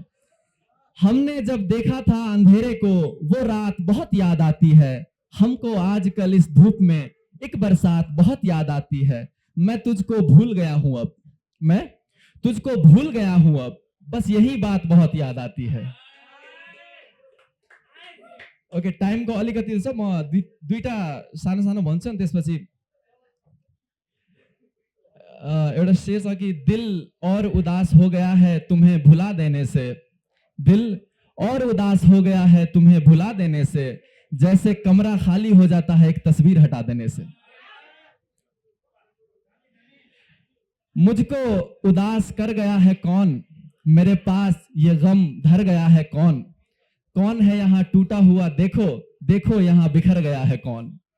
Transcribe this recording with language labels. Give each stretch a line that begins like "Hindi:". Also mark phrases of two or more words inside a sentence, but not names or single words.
Hindi: हमने जब देखा था अंधेरे को, वो रात बहुत याद आती है, हमको आजकल इस धूप में एक बरसात बहुत याद आती है। मैं तुझको भूल गया हूं अब, मैं तुझको भूल गया हूं अब, बस यही बात बहुत याद आती है। ओके,
Nepali: टाइमको अलिकति छ, म दुईटा सानो सानो भन्छु नि त्यसपछि एउटा शेर छ कि
Hindi: दिल और उदास हो गया है तुम्हें भुला देने से, दिल और उदास हो गया है तुम्हें भुला देने से, जैसे कमरा खाली हो जाता है एक तस्वीर हटा देने से। मुझको उदास कर गया है कौन, मेरे पास ये गम धर गया है कौन, कौन है यहाँ टूटा हुआ देखो, देखो यहाँ बिखर गया है कौन।